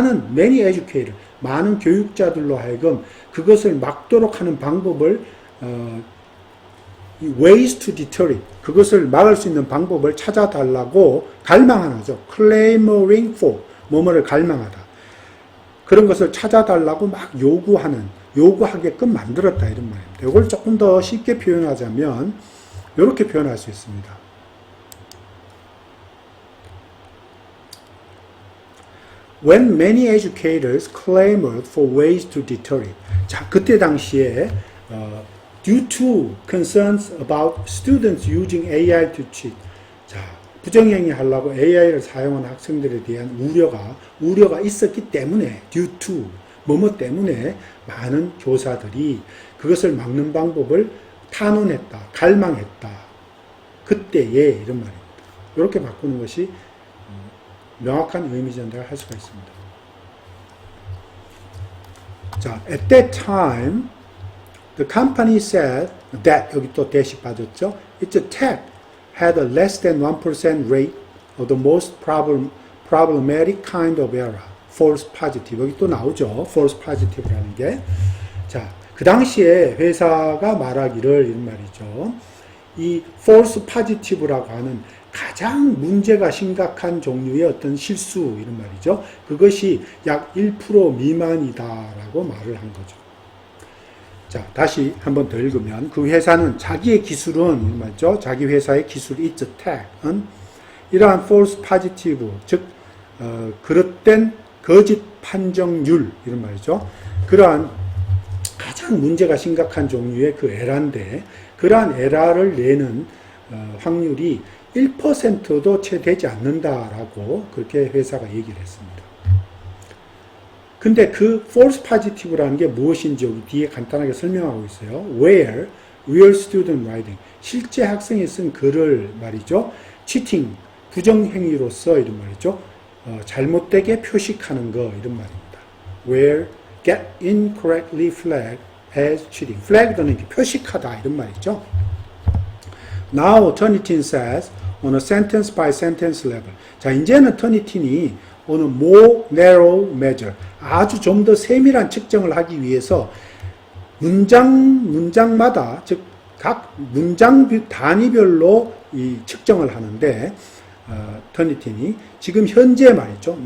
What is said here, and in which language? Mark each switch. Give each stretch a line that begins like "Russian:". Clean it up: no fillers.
English: many educator,
Korean: 많은 교육자들로 하여금 그것을 막도록 하는 방법을
English: ways to deter it,
Korean: 그것을 막을 수 있는 방법을 찾아달라고 갈망하는 거죠.
English: clamoring for,
Korean: 뭐뭐를 갈망하다. 그런 것을 찾아달라고 막 요구하게끔 만들었다 이런 말입니다. 이걸 조금 더 쉽게 표현하자면 이렇게 표현할 수 있습니다.
English: When many educators clamored for ways to deter it.
Korean: 자, 그때 당시에
English: due to concerns about students using AI to cheat.
Korean: 자, 부정행위 하려고 AI를 사용하는 학생들에 대한 우려가 있었기 때문에
English: due to
Korean: 뭐뭐 때문에 많은 교사들이 그것을 막는 방법을 탄원했다, 갈망했다. 그때에 이런 말입니다. 이렇게 바꾸는 것이 명확한 의미 전달을 할 수가 있습니다.
English: 자, at that time, the company said that
Korean: 여기 또 대시 빠졌죠.
English: Its tech had a less than 1% rate of the most problematic kind of error, false positive.
Korean: 여기 또 나오죠. false positive라는 게. 자, 그 당시에 회사가 말하기를 이런 말이죠. 이 false positive라고 하는 가장 문제가 심각한 종류의 어떤 실수 이런 말이죠. 그것이 약 1% 미만이다라고 말을 한 거죠. 자, 다시 한번 더 읽으면 그 회사는 자기의 기술은 맞죠? 자기 회사의 기술
English: its tech
Korean: 은 이러한 false positive 즉 그릇된 거짓 판정률 이런 말이죠. 그러한 가장 문제가 심각한 종류의 그 에러인데 그러한 에러를 내는 확률이 1%도 채 되지 않는다라고 그렇게 회사가 얘기를 했습니다. 근데 그 false positive라는 게 무엇인지 여기 뒤에 간단하게 설명하고 있어요.
English: Where real student writing,
Korean: 실제 학생이 쓴 글을 말이죠. cheating, 부정행위로서 이런 말이죠. 잘못되게 표식하는 거 이런 말입니다.
English: Where get incorrectly flagged as cheating.
Korean: flagged는 표식하다 이런 말이죠.
English: Now Turnitin says on a sentence by sentence level.
Korean: 자, 이제는 터니틴이
English: on a more narrow measure,
Korean: 아주 좀 더 세밀한 측정을 하기 위해서 문장마다, 즉 각 문장 단위별로 이 측정을 하는데 터니틴이 지금 현재 말이죠.